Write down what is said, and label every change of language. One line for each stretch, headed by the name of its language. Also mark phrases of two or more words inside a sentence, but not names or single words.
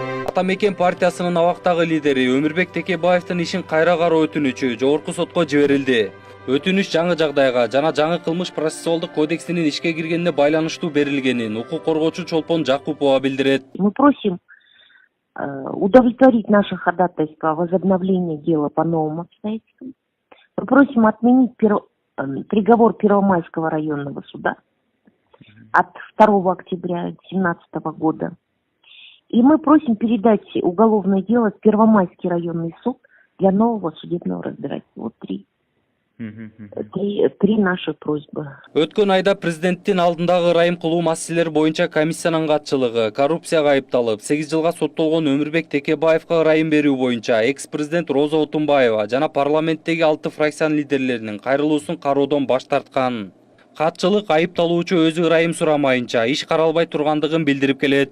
Kyrgyz: Атамекен партиясынын абактагы лидери Өмүрбек Текебаевдин ишин кайра кароо өтүнүчү жогорку сотко жиберилди. Өтүнүч жаңы жагдайга жана жаңы кылмыш процессуалдык кодексинин ишке киргенине байланыштуу берилгенин укук коргоочу Чолпон Жакупова билдирет.
Russian: Мы просим удовлетворить наше ходатайство о возобновлении дела по новым обстоятельствам. Мы просим отменить приговор Первомайского районного суда от 2 октября 2017 года. И мы просим передать уголовное дело в Первомайский районный суд для нового судебного разбирательства. Вот три наши просьбы.
Kyrgyz: Өткөн айда президенттин алдындагы ырайым кылуу маселелери боюнча комиссиянын катчылыгы коррупцияга айыпталып 8 жылга соттолгон Өмүрбек Текебаевга ырайым берүү боюнча экс-президент Роза Отунбаева жана парламенттеги 6 фракциянын лидерлеринин кайрылуусун кароодон баш тарткан. Катчылык айыпталуучу өзү ырайым сурамайынча иш каралбай тургандыгын билдирип келет.